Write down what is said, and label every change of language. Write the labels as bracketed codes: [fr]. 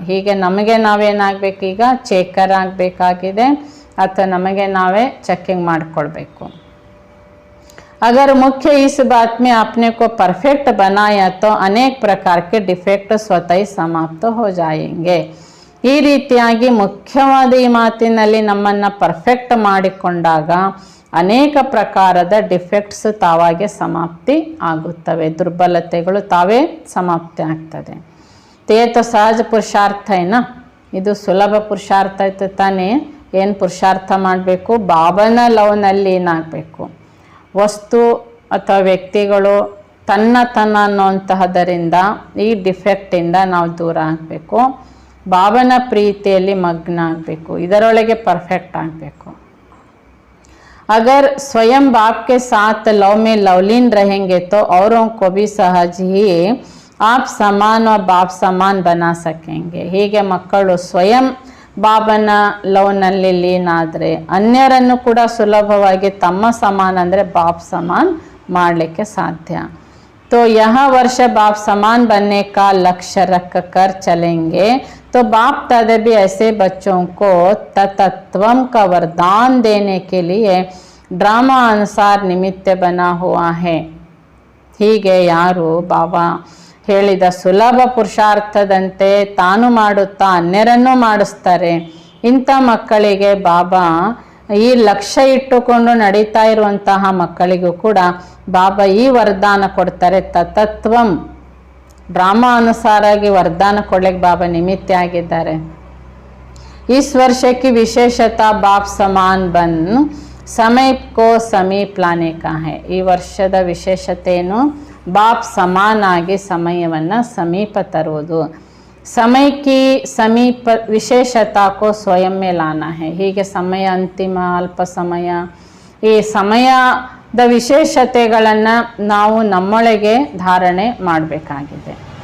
[kn] ಹೀಗೆ ನಮಗೆ ನಾವೇನಾಗಬೇಕು, ಈಗ ಚೇಕರ್ ಆಗಬೇಕಾಗಿದೆ ಅಥವಾ ನಮಗೆ ನಾವೇ ಚೆಕಿಂಗ್ ಮಾಡಿಕೊಳ್ಬೇಕು. [hi] अगर मुख्य इस बात में अपने को परफेक्ट बनाया तो अनेक प्रकार के डिफेक्ट स्वतः ही समाप्त हो जाएंगे. [kn] ಈ ರೀತಿಯಾಗಿ ಮುಖ್ಯವಾದ ಈ ಮಾತಿನಲ್ಲಿ ನಮ್ಮನ್ನು ಪರ್ಫೆಕ್ಟ್ ಮಾಡಿಕೊಂಡಾಗ ಅನೇಕ ಪ್ರಕಾರದ ಡಿಫೆಕ್ಟ್ಸ್ ತಾವಾಗೆ ಸಮಾಪ್ತಿ ಆಗುತ್ತವೆ, ದುರ್ಬಲತೆಗಳು ತಾವೇ ಸಮಾಪ್ತಿ ಆಗ್ತದೆ. [hi] ತೇತ ಸಹಜ ಪುರುಷಾರ್ಥ ಏನ, [kn] ಇದು ಸುಲಭ ಪುರುಷಾರ್ಥ ಆಯ್ತು ತಾನೇ. ಏನು ಪುರುಷಾರ್ಥ ಮಾಡಬೇಕು, ಬಾಬನ ಲವ್ನಲ್ಲಿ ಏನಾಗಬೇಕು, ವಸ್ತು ಅಥವಾ ವ್ಯಕ್ತಿಗಳು ತನ್ನ ಅನ್ನುವಂತಹದರಿಂದ ಈ ಡಿಫೆಕ್ಟಿಂದ ನಾವು ದೂರ ಆಗಬೇಕು. ಬಾಬನ ಪ್ರೀತಿಯಲ್ಲಿ ಮಗ್ನ ಆಗಬೇಕು, ಇದರೊಳಗೆ ಪರ್ಫೆಕ್ಟ್ ಆಗಬೇಕು. [hi] अगर स्वयं बाप के साथ लव में लवलीन रहेंगे तो औरों को भी सहज ही आप समान और बाप समान बना सकेंगे. [kn] ಹೀಗೆ ಮಕ್ಕಳು ಸ್ವಯಂ ಬಾಬನ ಲವ್ನಲ್ಲಿ ಲೀನ್ ಆದರೆ ಅನ್ಯರನ್ನು ಕೂಡ ಸುಲಭವಾಗಿ ತಮ್ಮ ಸಮಾನ ಅಂದರೆ ಬಾಪ್ ಸಮಾನ್ ಮಾಡಲಿಕ್ಕೆ ಸಾಧ್ಯ. [hi] तो यह वर्ष बाप समान बनने का लक्ष्य रख कर चलेंगे तो बाप दादा भी ऐसे बच्चों को तत्वम का वरदान देने के लिए ड्रामा अनुसार निमित्त बना हुआ है. [kn] ಹೀಗೆ ಯಾರು ಬಾಬಾ ಹೇಳಿದ ಸುಲಭ ಪುರುಷಾರ್ಥದಂತೆ ತಾನು ಮಾಡುತ್ತಾ ಅನ್ಯರನ್ನು ಮಾಡಿಸ್ತಾರೆ, ಇಂಥ ಮಕ್ಕಳಿಗೆ ಬಾಬಾ ಈ ಲಕ್ಷ್ಯ ಇಟ್ಟುಕೊಂಡು ನಡೀತಾ ಇರುವಂತಹ ಮಕ್ಕಳಿಗೂ ಕೂಡ ಬಾಬಾ ಈ ವರದಾನ ಕೊಡ್ತಾರೆ. ತತ್ವಂ ಡ್ರಾಮಾ ಅನುಸಾರಾಗಿ ವರದಾನ ಕೊಡ್ಲಿಕ್ಕೆ ಬಾಬಾ ನಿಮಿತ್ತ ಆಗಿದ್ದಾರೆ. [hi] इस वर्ष की विशेषता बाप समान बन समय को समीप लाने का है. [kn] ಈ ವರ್ಷದ ವಿಶೇಷತೆ ಏನು, ಬಾಪ್ ಸಮಾನ ಆಗಿ ಸಮಯವನ್ನು ಸಮೀಪ ತರುವುದು. [hi] समय की समीप विशेषता को स्वयं में लाना है. [kn] ಹೀಗೆ ಸಮಯ ಅಂತಿಮ ಅಲ್ಪ ಸಮಯ, ಈ ಸಮಯದ ವಿಶೇಷತೆಗಳನ್ನು ನಾವು ನಮ್ಮೊಳಗೆ ಧಾರಣೆ ಮಾಡಬೇಕಾಗಿದೆ.